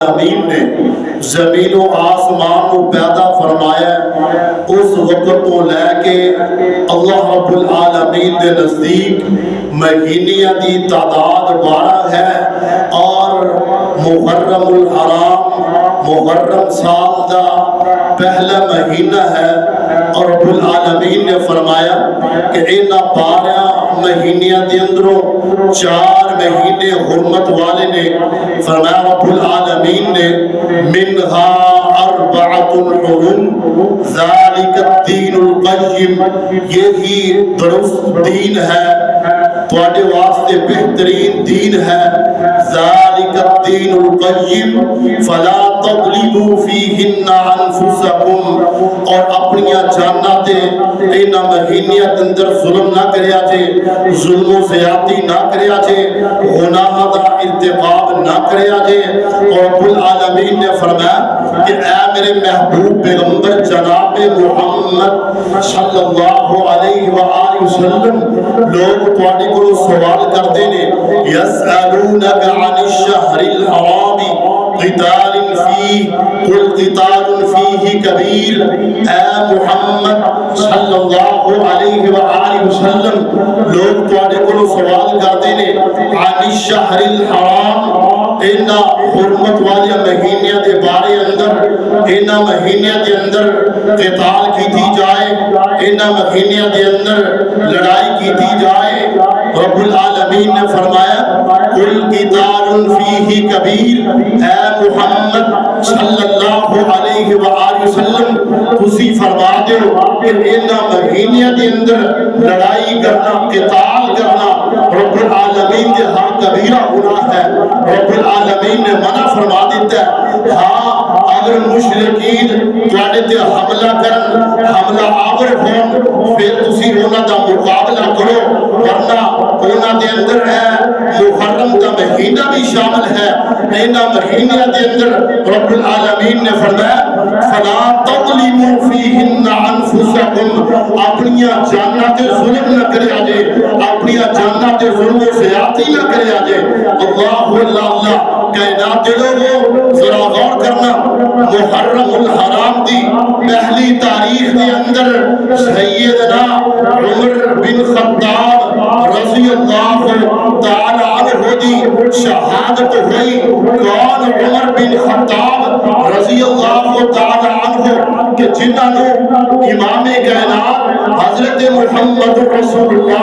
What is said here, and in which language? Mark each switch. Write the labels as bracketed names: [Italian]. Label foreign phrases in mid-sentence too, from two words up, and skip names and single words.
[Punjabi] امین نے زمین و آسمان کو پیدا فرمایا اس وقت تو لے کے اللہ رب العالمین دے نزدیک مہینیاں دی تعداد 12 ہے اور محرم الحرام محرم سال دا پہلا مہینہ ہے اور رب العالمین نے فرمایا کہ ان 12 مہینیاں دے اندروں 4 مہینے حرمت والے نے فرمایا رب العالمین نے [Arabic] منہا اربعۃ حرم ذالک الدین القیم [Punjabi] یہی درست دین ہے تواڈے واسطے بہترین دین ہے [Arabic] ذالک الدین القیم فلا تظلموا فیہن انفسکم [Punjabi] اور اپنی جاناں تے انہاں مہینیاں دے اندر ظلم نہ کریا جے ظلم و زیادتی نہ کریا جے گناہ دا ارتکاب نہ کریا جے اور رب العالمین نے فرمایا کہ اے میرے محبوب پیغمبر جناب محمد [Arabic] صلی اللہ علیہ وآلہ وسلم [Punjabi] لوگ تواڈے کولوں سوال کردے نے [Arabic] یسألونک عن الشہر الحرام قتال فیہ قل قتال فیہ کبیر [Punjabi] اے محمد [Arabic] صلی اللہ علیہ وآلہ وسلم [Punjabi] لوگ تواڈے کولوں سوال کردے نے [Arabic] عن الشہر الحرام [Punjabi] اینا حرمت والی مہینیاں دے بارے اندر اینا مہینیاں دے اندر قتال کی تھی جائے اینا مہینیاں دے اندر لڑائی کی تھی جائے رب العالمین نے فرمایا [Arabic] قل قتال فیہ [Punjabi] کبیر اے محمد [Arabic] صلی اللہ علیہ وآلہ وسلم [Punjabi] تسی فرما دے کہ اینا مہینیاں دے اندر لڑائی کرنا قتال کرنا رب العالمین دے ہاں کبیرہ گناہ ہے رب العالمین نے منع فرما دیتا ہے ہاں اگر مشرکین تواڈے تے حملہ کرن حملہ آور ہون پھر تسی انہاں دا مقابلہ کرو ورنہ انہاں دے اندر ہے محرم دا مہینہ بھی شامل ہے انہاں مہینیاں دے اندر رب العالمین نے فرمایا [Arabic] فلا تظلموا فیہن [Punjabi] انفسکم اپنی جاناں تے ظلم نہ کریا جے اپنی جاناں تے ظلم و زیادتی نہ کریا جے اللہ اللہ کائنات دے لوگوں ذرا غور کرنا محرم الحرام دی پہلی تاریخ دے اندر سیدنا عمر بن خطاب [Arabic] رضی اللہ تعالی عنہ [Punjabi] دی شہادت ہوئی کون عمر بن خطاب [Arabic] رضی اللہ تعالی عنہ [Punjabi] کہ جنہاں نے امام کائنات حضرت محمد رسول